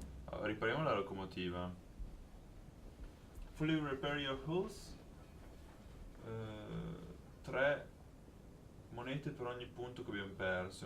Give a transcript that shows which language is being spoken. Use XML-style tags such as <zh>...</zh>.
<it>Allora, ripariamo la locomotiva.</it> <en>Fully repair your hulls.</en> <it>3 monete per ogni punto che abbiamo perso.</it>